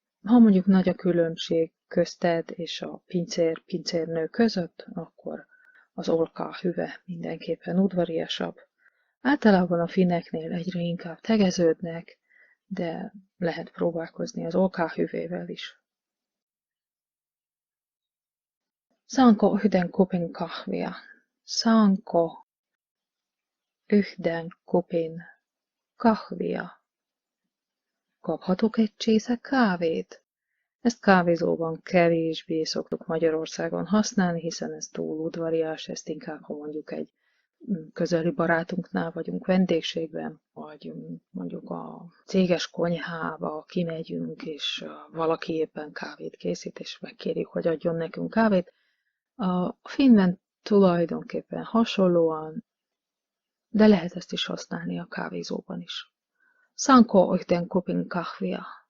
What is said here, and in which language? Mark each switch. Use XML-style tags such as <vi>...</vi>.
<hu>Ha mondjuk nagy a különbség közted és a pincérnő között, akkor az</hu> <fi>olkaa hyvä</fi> <hu>mindenképpen udvariasabb. Általában a finneknél egyre inkább tegeződnek, de lehet próbálkozni az olkaa hyvével is.</hu> <fi>Saanko yhden kupin kahvia? Saanko yhden kupin kahvia?</fi> <hu>Kaphatok egy csésze kávét? Ezt kávézóban kevésbé szoktuk Magyarországon használni, hiszen ez túl udvarias, ezt inkább, ha mondjuk egy közeli barátunknál vagyunk vendégségben, vagy mondjuk a céges konyhába kimegyünk, és valaki éppen kávét készít, és megkérjük, hogy adjon nekünk kávét. A finnben tulajdonképpen hasonlóan, de lehet ezt is használni a kávézóban is.</hu> <fi>Saanko yhden kupin kahvia?</fi>